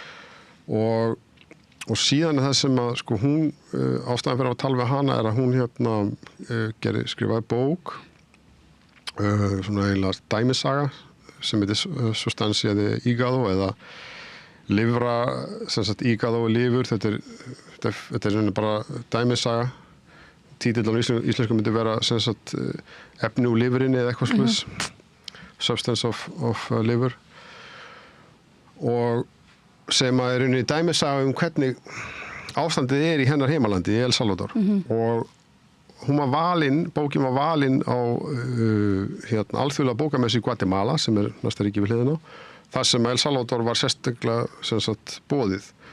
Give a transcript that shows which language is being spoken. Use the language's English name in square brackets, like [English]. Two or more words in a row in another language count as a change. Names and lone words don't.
[Icelandic] Og síðan er það sem að hún, ástæðan fyrir að tala við hana er að hún skrifaði bók, svona eiginlega dæmisaga sem heitir Sustancia de Hígado eða livra, sem sagt hígado og lifur, þetta er bara dæmisaga. Títill á íslensku myndi vera sem sagt efni úr lifurinni eða eitthvað slús. [English] substance of liver, [Icelandic] og sem að er í dæmisaga hvernig ástandið í hennar heimalandi í El Salvador. Og bókin var valin á alþjóðlega bókamessu í Guatemala, sem næsta ríki við hliðina á, þar sem El Salvador var sérstaklega boðið.